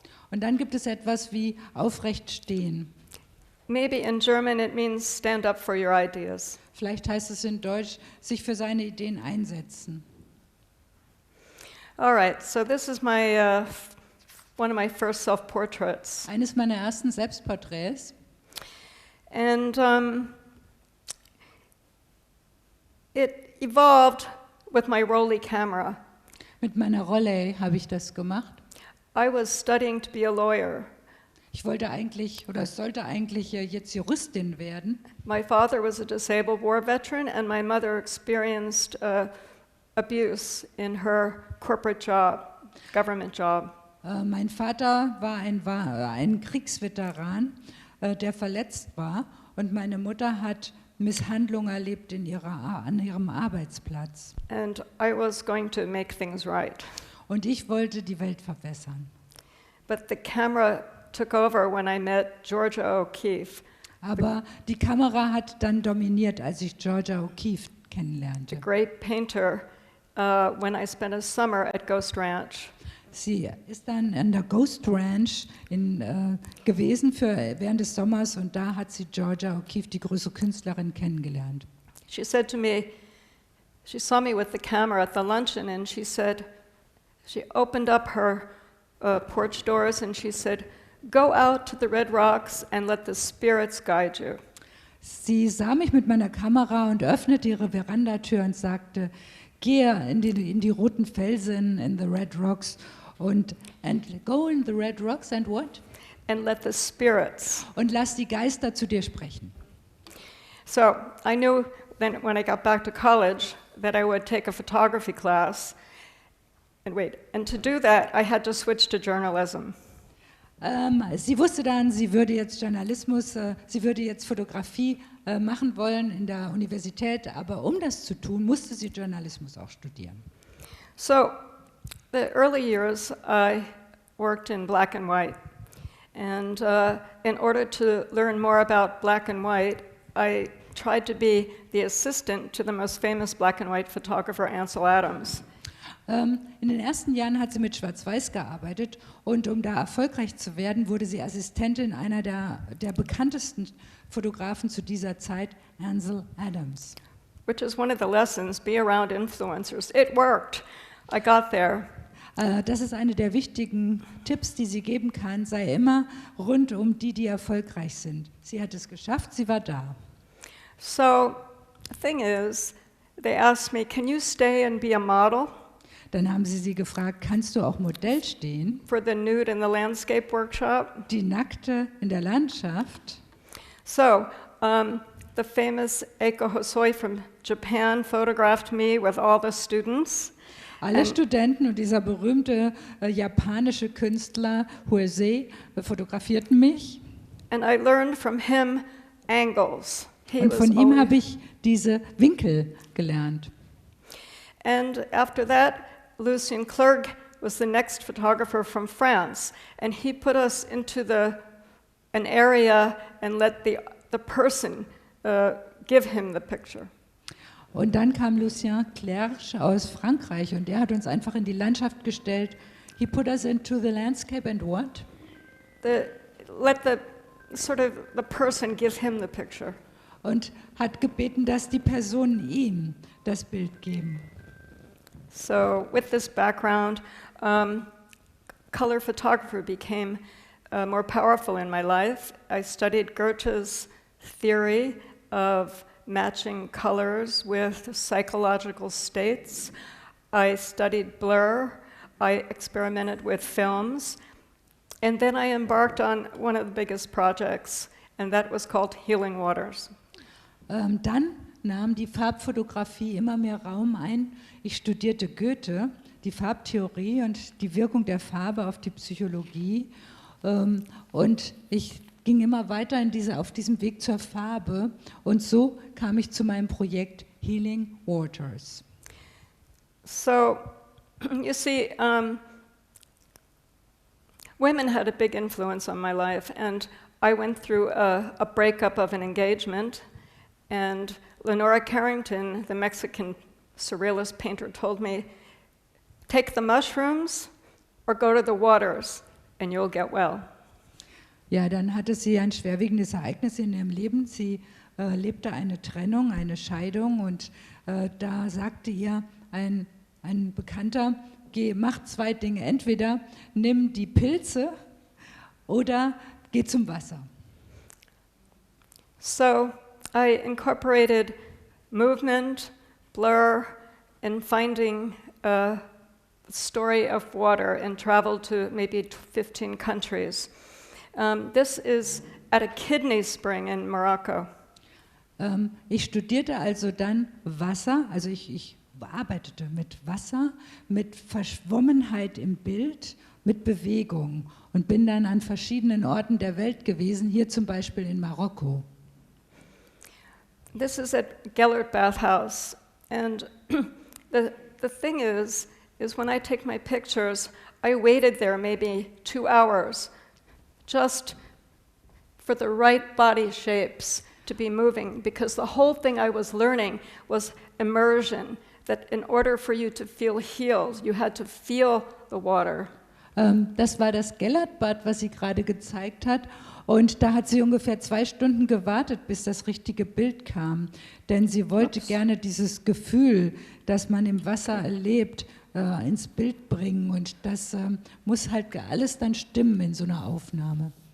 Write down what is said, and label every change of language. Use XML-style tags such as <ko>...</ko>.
<de>Und dann gibt es etwas wie aufrecht stehen.</de> <en>Maybe in German it means stand up for your ideas.</en> <de>Vielleicht heißt es in Deutsch, sich für seine Ideen einsetzen.</de> <en>All right, so this is my one of my first self-portraits.</en> <de>Eines meiner ersten Selbstporträts.</de> <en>And it evolved with my Rolly camera.</en> <de>Mit meiner Rolle habe ich das gemacht.</de> <en>I was studying to be a lawyer.</en> <de>Ich wollte eigentlich oder sollte eigentlich jetzt Juristin werden.</de> <en>My father was a disabled war veteran and my mother experienced abuse in her corporate job, government job.</en> <de>Mein Vater war ein Kriegsveteran, der verletzt war und meine Mutter hat Misshandlung erlebt an ihrem Arbeitsplatz.</de> <en>And I was going to make things right.</en> <de>Und ich wollte die Welt verbessern.</de> <en>But the camera took over when I met Georgia O'Keeffe.</en> <de>Aber die Kamera hat dann dominiert, als ich Georgia O'Keeffe kennenlernte.</de> <en>A great painter when I spent a summer at Ghost Ranch.</en> <de>Sie ist dann an der Ghost Ranch gewesen während des Sommers und da hat sie Georgia O'Keeffe, die große Künstlerin, kennengelernt.</de> <en>She said to me, she saw me with the camera at the luncheon and she said, she opened up her porch doors and she said, go out to the Red Rocks and let the spirits guide you.</en> <de>Sie sah mich mit meiner Kamera und öffnete ihre Verandatür und sagte, gehe in die roten Felsen,</de> <en>in the Red Rocks and go in the Red Rocks and what? And let the spirits.</en> <de>Und lass die Geister zu dir sprechen.</de> <en>So I knew then when I got back to college that I would take a photography class. And to do that, I had to switch to journalism.</en> <de>Sie wusste dann, sie würde jetzt sie würde jetzt Fotografie machen wollen in der Universität, aber um das zu tun, musste sie Journalismus auch studieren.</de> <en>So, the early years, I worked in black and white. And in order to learn more about black and white, I tried to be the assistant to the most famous black and white photographer, Ansel Adams.</en> <de>In den ersten Jahren hat sie mit Schwarz-Weiß gearbeitet und um da erfolgreich zu werden, wurde sie Assistentin einer der bekanntesten Fotografen zu dieser Zeit, Ansel Adams.</de> <en>Which is one of the lessons, be around influencers. It worked. I got there.</en> <de>Das ist eine der wichtigen Tipps, die sie geben kann, sei immer rund um die erfolgreich sind. Sie hat es geschafft, sie war da.</de> <en>So, the thing is, they asked me, can you stay and be a model?</en> <de>Dann haben sie gefragt, kannst du auch Modell stehen?</de> <en>For the nude in the landscape workshop.</en> <de>Die Nackte in der Landschaft.</de> <en>So, the famous Eiko Hosoi from Japan photographed me with all the students.</en> <de>Alle Studenten und dieser berühmte japanische Künstler Hosei fotografierten mich.</de> <en>And I learned from him angles.</en> <de>Und von ihm habe ich diese Winkel gelernt.</de> <en>And after that, Lucien Clerc was the next photographer from France, and he put us into an area and let the person give him the picture.</en> <de>Und dann kam Lucien Clerc aus Frankreich und der hat uns einfach in die Landschaft gestellt.</de> <en>He put us into the landscape and what? Let the person give him the picture.</en> <de>Und hat gebeten, dass die Personen ihm das Bild geben.</de> <en>So with this background, color photography became more powerful in my life. I studied Goethe's theory of matching colors with psychological states. I studied blur. I experimented with films. And then I embarked on one of the biggest projects, and that was called Healing Waters.</en> <de>Dann nahm die Farbfotografie immer mehr Raum ein. Ich studierte Goethe, die Farbtheorie und die Wirkung der Farbe auf die Psychologie. Und ich ging immer weiter auf diesem Weg zur Farbe. Und so kam ich zu meinem Projekt Healing Waters.</de> <en>So, you see, women had a big influence on my life, and I went through a breakup of an engagement, and Lenora Carrington, the Mexican surrealist painter, told me, take the mushrooms or go to the waters and you'll get well.</en> <de>Ja, dann hatte sie ein schwerwiegendes Ereignis in ihrem Leben. Sie lebte eine Trennung, eine Scheidung und da sagte ihr ein Bekannter, mach zwei Dinge, entweder nimm die Pilze oder geh zum Wasser.</de> <en>So I incorporated movement, blur, and finding a story of water and traveled to maybe 15 countries. This is at a kidney spring in Morocco.</en> <de>Ich studierte also dann Wasser, also ich arbeitete mit Wasser, mit Verschwommenheit im Bild, mit Bewegung und bin dann an verschiedenen Orten der Welt gewesen, hier zum Beispiel in Marokko.</de> <en>This is at Gellert Bathhouse, and the thing is when I take my pictures, I waited there maybe 2 hours, just for the right body shapes to be moving, because the whole thing I was learning was immersion, that in order for you to feel healed, you had to feel the water.</en> <de>Das war das Gellertbad, was sie gerade gezeigt hat. Und da hat sie ungefähr 2 Stunden gewartet, bis das richtige Bild kam. Denn sie wollte gerne dieses Gefühl, das man im Wasser erlebt, ins Bild bringen. Und das muss halt alles dann stimmen in so einer Aufnahme.</de>